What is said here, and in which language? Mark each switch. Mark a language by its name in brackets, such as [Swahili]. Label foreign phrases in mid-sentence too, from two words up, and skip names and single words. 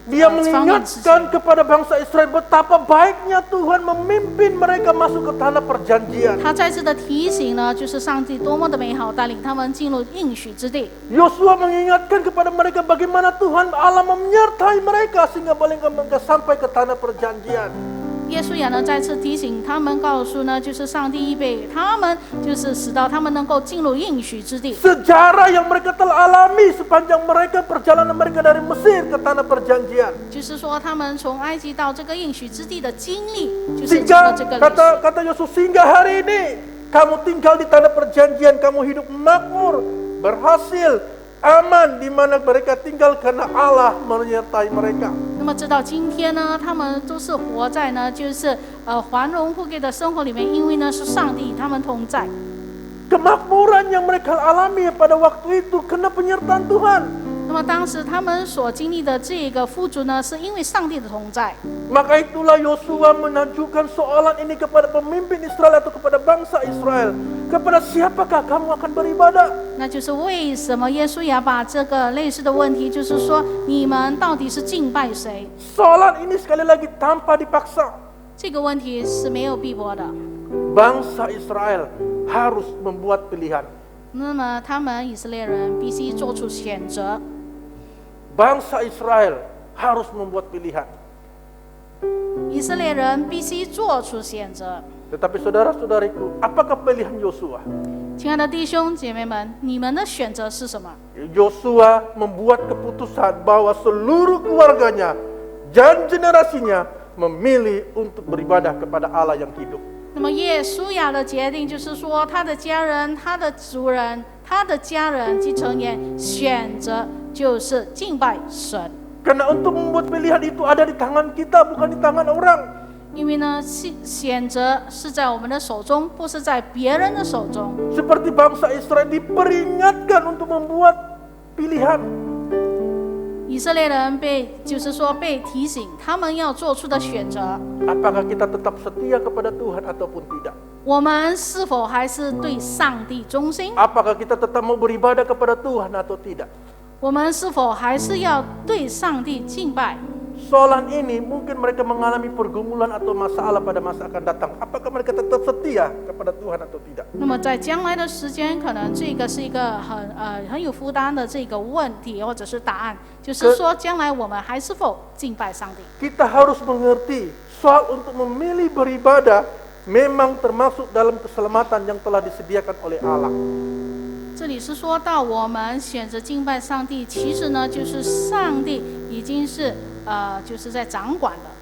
[Indonesian] Dia [Chinese] 方面的事情。 [Indonesian] mengingatkan kepada bangsa Israel betapa baiknya Tuhan memimpin mereka masuk ke tanah perjanjian. [Chinese] 他再次的提醒呢，就是上帝多么的美好，带领他们进入应许之地。 [Indonesian] Yosua mengingatkan kepada mereka bagaimana Tuhan Allah menyertai mereka sehingga mereka sampai ke tanah perjanjian. [Chinese] 耶稣亚呢再次提醒他们，告诉呢，就是上帝预备他们，就是使到他们能够进入应许之地。 [Indonesian] Sejarah yang mereka telah alami sepanjang mereka perjalanan mereka dari Mesir ke tanah perjanjian. [Chinese] 就是说，他们从埃及到这个应许之地的经历，就是经过 [Indonesian] Sehingga [Chinese] 这个历史。 [Indonesian] kata Yosua, sehingga hari ini kamu tinggal di tanah perjanjian, kamu hidup makmur, berhasil, aman di mana mereka tinggal karena Allah menyertai mereka. [Chinese] 那么直到今天呢，他们都是活在呢，就是繁荣富贵的生活里面，因为呢是上帝与他们同在。 [Indonesian] Kemakmuran yang mereka alami pada waktu itu karena penyertaan Tuhan. [Chinese] 那么当时他们所经历的这个富足呢，是因为上帝的同在。 [Indonesian] Maka itulah Yosua mengajukan soalan ini kepada pemimpin Israel atau kepada bangsa Israel. Kepada siapakah kamu akan beribadah? [Chinese] 那就是为什么耶稣也把这个类似的问题，就是说你们到底是敬拜谁？ [Indonesian] Soalan ini sekali lagi tanpa dipaksa. [Chinese] 这个问题是没有逼迫的。 [Indonesian] Bangsa Israel harus membuat pilihan. [Chinese] 那么他们以色列人必须做出选择。 [Indonesian] Bangsa Israel harus membuat pilihan. [Chinese] 以色列人必须做出选择。 [Indonesian] Tetapi saudara-saudariku, apakah pilihan Yosua? [Chinese] 亲爱的弟兄姐妹们，你们的选择是什么？ [Indonesian] Yosua membuat keputusan bahwa seluruh keluarganya dan generasinya memilih untuk beribadah kepada Allah yang hidup. [Chinese] 那么耶稣亚的决定就是说，他的家人、他的族人、他的家人及成员选择就是敬拜神。 [Indonesian] Karena untuk membuat pilihan itu ada di tangan kita, bukan di tangan orang. [Chinese] 因为呢，选择是在我们的手中，不是在别人的手中。 [Indonesian] Seperti bangsa Israel diperingatkan untuk membuat pilihan. [Chinese] 以色列人就是说被提醒，他们要做出的选择。 [Indonesian] Apakah kita tetap setia kepada Tuhan ataupun tidak? [Chinese] 我们是否还是对上帝忠心？ [Indonesian] Apakah kita tetap mau beribadah kepada Tuhan atau tidak? [Chinese] 我们是否还是要对上帝敬拜？ [Indonesian] Soalan ini mungkin mereka mengalami pergumulan atau masalah pada masa akan datang. Apakah mereka tetap setia kepada Tuhan atau tidak? [Chinese] 那么在将来的时间，可能这个是一个很有负担的这个问题，或者是答案，就是说将来我们还是否敬拜上帝？ [Indonesian] Kita harus mengerti soal untuk memilih beribadah memang termasuk dalam keselamatan yang telah disediakan oleh Allah. [Chinese] 这里是说到我们选择敬拜上帝，其实呢，就是上帝已经是就是在掌管的。